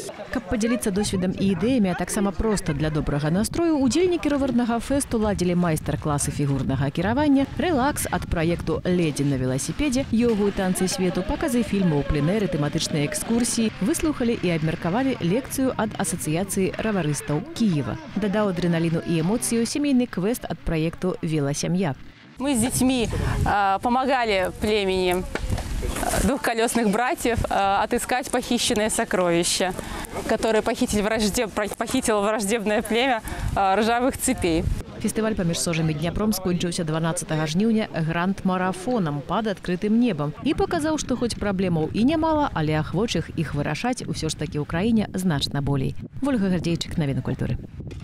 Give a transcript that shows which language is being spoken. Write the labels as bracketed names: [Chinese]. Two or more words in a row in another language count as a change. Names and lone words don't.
[Belarusian] Каб падзяліцца досведам і ідэямі, а таксама проста для добрага настрою, удзельнікі роварнага фэсту ладзілі майстар-класы фігурнага кіравання, рэлакс ад праекту «Ледзі на веласіпедзе», йогу і танцы свету, паказы фільмаў, пленэры, тэматычныя экскурсіі, выслухалі і абмеркавалі лекцыю ад Асацыяцыі раварыстаў Киева. Дадаў адреналіну і эмоцыю сямейны квест ад праекту «Велосямья». [Russian] Мы с детьми помогали племени двухколесных братьев отыскать похищенные сокровища, которые похитило враждебное племя ржавых цепей. [Belarusian] Фестываль паміж Сожам і Дняпром скончыўся 12 жніўня гранд-марафонам пад адкрытым небам і паказаў, што хоць праблемаў і нямала, але ахвочых іх вырашаць усё ж такі ў краіне значна болей. Вольга Гардзейчык, навіны культуры.